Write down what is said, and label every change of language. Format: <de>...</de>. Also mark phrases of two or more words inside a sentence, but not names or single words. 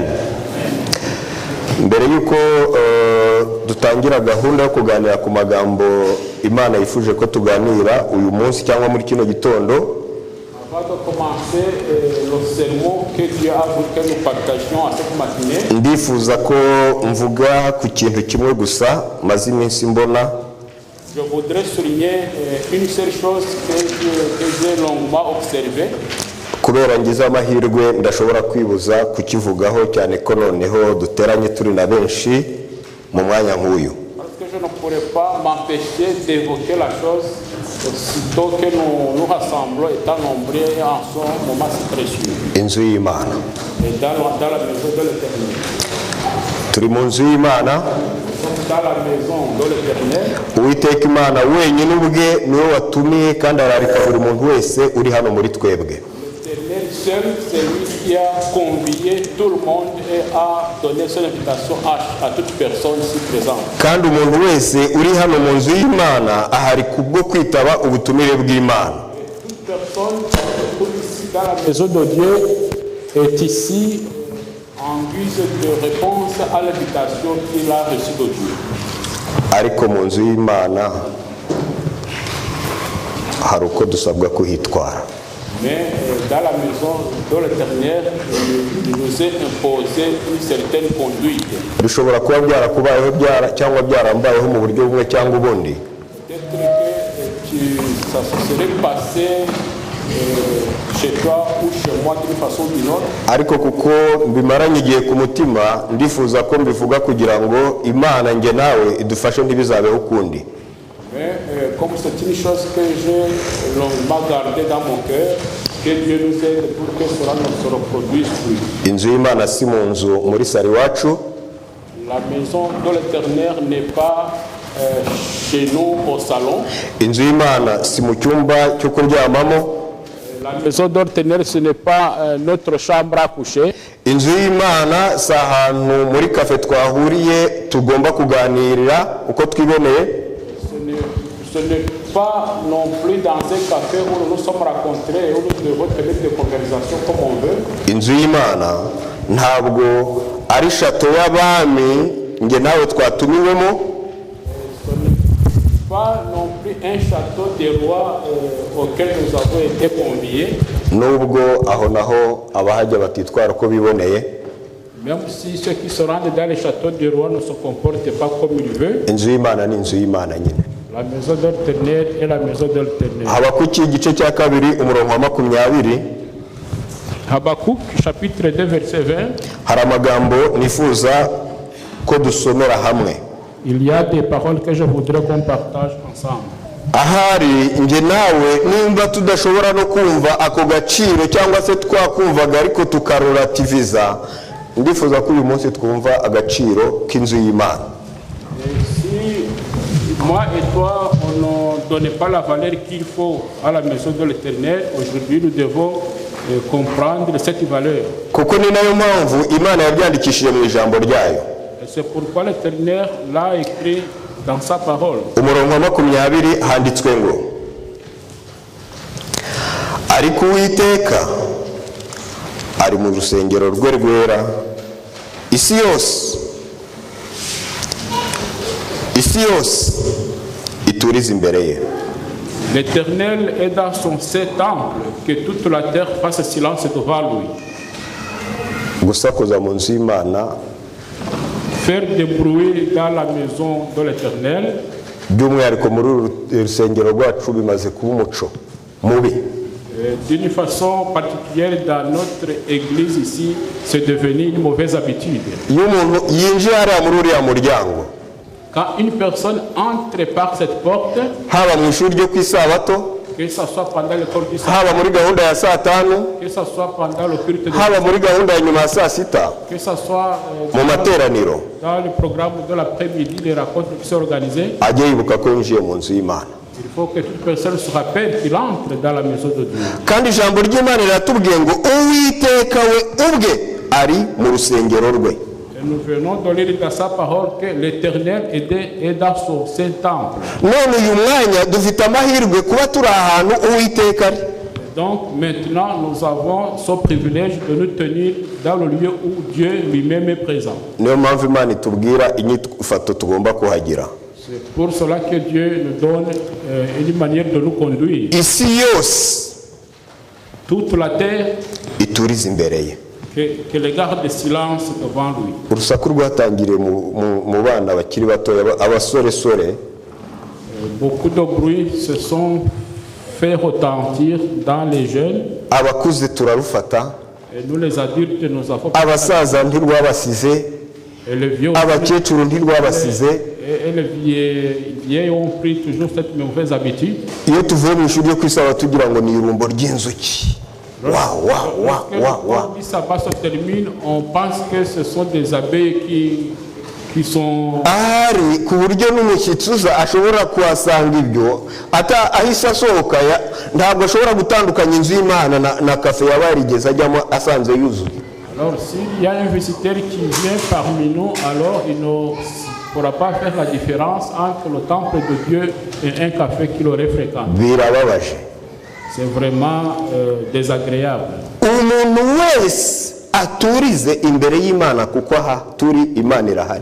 <rw>Mbere yuko dutangira gahunda yo kuganira ku magambo Imana yifuje ko tuganira uyu munsi cyangwa muri kino gitondo, ndifuza ko mvuga ku kintu kimwe gusa maze iminsi mbona.</rw> <fr>Je voudrais souligner une seule chose que j'ai longuement observée.</fr> <rw>Kubera ngize amahirwe ndashobora kwibuza kukivugaho cyane ko noneho duteranye turi na benshi mu mwanya nk'uyu.</rw> <fr>Parce que je ne pourrais pas m'empêcher d'évoquer la chose sitôt que nous rassemblons étant nombreux en son moment si précieux.</fr> <rw>Inzu y'Imana.</rw> <fr>Et dans la maison de l'Éternel.</fr> <rw>Turi mu nzu y'Imana.</rw> <fr>Dans la maison de l'Éternel.</fr> <rw>Uwiteka Imana wenyine ubwe niwe watumiye kandi ararika buri muntu wese uri hano muri twebwe.</rw> <fr>L'Éternel seul, c'est lui qui a convié tout le monde et a donné son invitation à toute personne ici présente.</fr> <rw>Kandi umuntu wese uri hano mu nzu y'Imana ahari kubwo kwitaba ubutumire bw'Imana.</rw> <fr>Toute personne ici dans la maison de Dieu est ici en guise de réponse à l'invitation qu'il a reçue de Dieu.</fr> <rw>Ariko mu nzu y'Imana hari uko dusabwa kuhitwara.</rw> <fr>Mais dans la maison de l'Éternel, il nous est imposé une certaine conduite.</fr> <rw>Bishobora kuba byarakubayeho cyangwa byarambayeho mu buryo bumwe cyangwa ubundi.</rw> <fr>Peut-être que ça se serait passé chez toi ou chez moi d'une façon ou d'une autre.</fr> <rw>Ariko kuko mbimaranye igihe ku mutima, ndifuza ko mbivuga kugira ngo Imana nge nawe idufashe ntibizabeho ukundi.</rw> <fr>Mais comme c'est une chose que j'ai longuement gardée dans mon cœur, que Dieu nous aide pour que cela ne se reproduise plus.</fr> <rw>Inzu y'Imana si mu nzu muri sari wacu.</rw> <fr>La maison de l'Éternel n'est pas chez nous au salon.</fr> <rw>Inzu y'Imana si mu cyumba cyo kuryamamo.</rw> <fr>La La maison de l'Éternel, ce n'est pas notre chambre à coucher.</fr> <rw>inzu y'imana si ahantu muri kafe twahuriye tugomba kuganirira uko twiboneye.</rw> <fr>Ce n'est pas non plus dans un café où nous nous sommes rencontrés et où nous devons tenir des conversations comme on veut.</fr> <rw>Inzu y'imana ntabwo ari shato y'abami nge nawe twatumiwemo.</rw> <fr>Pas non plus un château des rois auquel nous avons été conviés.</fr> <rw>Nubwo aho naho abahajya batitwara uko biboneye.</rw> <fr>Même si ceux qui se rendent dans les châteaux des rois ne se comportent pas comme ils veulent.</fr> <rw>Inzu y'imana ni inzu y'imana nyine.</rw> <fr>La maison de l'Éternel est la maison de l'Éternel.</fr> <rw>Habakuki igice cya kabiri umurongo wa 20.</rw> <fr>Habakkuk chapitre 2 verset 20.</fr> <rw>Hari amagambo nifuza ko dusomera hamwe.</rw> <fr>Il y a des paroles que je voudrais qu'on partage ensemble.</fr> <rw>Ahari nge nawe nimba tudashobora no kumva ako gaciro cyangwa se twakumvaga ariko tukarorativiza, ndifuza ko uyu munsi twumva agaciro k'inzu y'Imana.</rw> <fr>Si moi et toi on ne donnait pas la valeur qu'il faut à la maison de l'Éternel, aujourd'hui nous devons comprendre cette valeur.</fr> <rw>Kuko ni nayo mpamvu Imana yabyandikishije mu ijambo ryayo.</rw> <fr>C'est pourquoi l'Éternel l'a écrit dans sa parole.</fr> <rw>Umurongo wa 20 handitswe ngo ariko Uwiteka ari mu rusengero rwe rwera, isi yose iturize imbere ye.</rw> <fr>L'Éternel est dans son saint temple, que toute la terre fasse silence devant lui.</fr> <rw>Gusakuza mu nzu y'Imana,</rw> <fr>faire des bruits dans la maison de l'Éternel,</fr> <rw>by'umwihariko muri urusengero rwacu bimaze kuba umuco mubi.</rw> <fr>D'une façon particulière dans notre église ici, c'est devenu une mauvaise habitude.</fr> <rw>Iyo umuntu yinjiye hariya muri uriya muryango,</rw> <fr>quand une personne entre par cette porte,</fr> <rw>haba mu ishuri ryo ku isabato,</rw> <fr>que ce soit pendant le cours du</fr> <rw>haba muri gahunda ya saa 5,</rw> <fr>que ce soit pendant le culte de</fr> <rw>haba muri gahunda ya nyuma ya saa 6,</rw> <fr>que ce soit</fr> <rw>mu materaniro,</rw> <fr>dans le programme de l'après-midi, les rencontres qui sont organisées,</fr> <rw>ajye yibuka ko yinjiye mu nzu y'Imana.</rw> <fr>il faut que toute personne se rappelle qu'il entre dans la maison de Dieu.</fr> <rw>Kandi ijambo ry'Imana riratubwiye ngo Uwiteka we ubwe ari mu rusengero rwe.</rw> <fr>Et nous venons de lire dans sa parole que l'Éternel est dans son saint temple.</fr> <rw>None uyu mwanya dufite amahirwe kuba turi ahantu Uwiteka ari.</rw> <fr>Donc maintenant nous avons ce privilège de nous tenir dans le lieu où Dieu lui-même est présent.</fr> <rw>Niyo mpamvu Imana itubwira inyifato tugomba kuhagira.</rw> <fr>C'est pour cela que Dieu nous donne une manière de nous conduire.</fr> <rw>Isi yose</rw> <fr>Toute la terre,</fr> <rw>iturize imbere ye.</rw> <fr>que les garde de silence devant lui.</fr> <rw>Urusaku rwatangiriye mu bana bakiri batoya, abasoresore.</rw> <fr>Beaucoup de bruit se sont fait retentir dans les jeunes.</fr> <rw>Abakuze turarufata.</rw> <fr>Et nous les adultes, nous avons...</fr> <rw>Abasaza ntirwabasize.</rw> <fr>Et les vieux...</fr> <rw>Abakecuru ntirwabasize.</rw> <fr>Et les vieilles ont pris toujours cette mauvaise habitude.</fr> <rw>Iyo tuvuye mu ishuri ryo kwisaba tugira ngo ni irumbo ry'inzuki.</rw> <fr>Lorsque le sabbat se termine, on pense que ce sont des abeilles qui sont...</fr> <rw>Ari ku buryo n'umushyitsi uza ashobora kuhasanga ibyo ahise asohoka, ntabwo ashobora gutandukanya inzu y'Imana na kafe yaba yarigeze ajyamo asanze yuzuye.</rw> <fr>Alors s'il y a un visiteur qui vient parmi nous, alors il ne pourra pas faire la différence entre le temple de Dieu et un café qu'il aurait fréquenté.</fr> <rw>Birababaje.</rw> <fr>C'est vraiment désagréable.</fr> <rw>Umuntu wese aturize imbere y'Imana kuko aha turi Imana irahari.</rw>